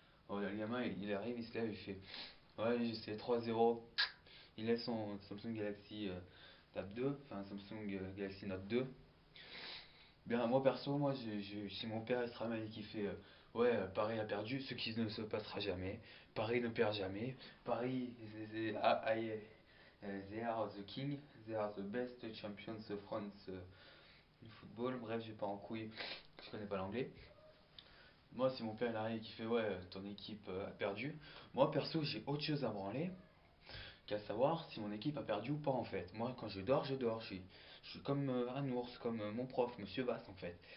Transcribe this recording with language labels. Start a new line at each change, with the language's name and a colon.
French: Le gamin il arrive, il se lève, il fait ouais c'est 3-0. Il laisse son Samsung Galaxy Tab 2, enfin Samsung Galaxy Note 2. Bien moi perso, si mon père il se ramène et qui fait ouais Paris a perdu, ce qui ne se passera jamais. Paris ne perd jamais.
English: Paris they are the king, they are the best champions of France in football.
French: Bref, j'ai pas en couille, je connais pas l'anglais. Moi, si mon père il arrive et qui fait ouais, ton équipe a perdu, moi perso, j'ai autre chose à branler qu'à savoir si mon équipe a perdu ou pas en fait. Moi, quand je dors, je dors. Je suis comme un ours, comme mon prof, Monsieur Bass en fait.